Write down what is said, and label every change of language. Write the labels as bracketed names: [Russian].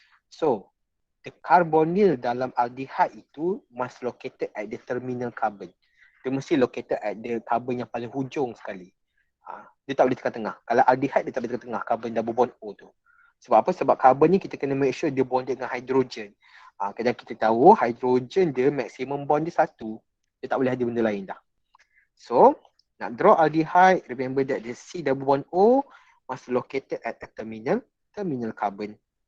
[English] So the carbonyl dalam aldehyde itu must located at the terminal carbon. [Malay] Dia mesti [English] located at the carbon [Malay] yang paling hujung sekali. Dia tak boleh tengah-tengah. Kalau aldehyde dia tak boleh tengah-tengah carbon double bond O tu. Sebab apa? Sebab carbon ni kita kena make sure dia bonded dengan hydrogen. Kadang kita tahu hydrogen dia maximum bond dia 1. Dia tak boleh ada benda lain dah. [English] So, nak draw aldehyde, remember that the C double bond O must located at the terminal carbon.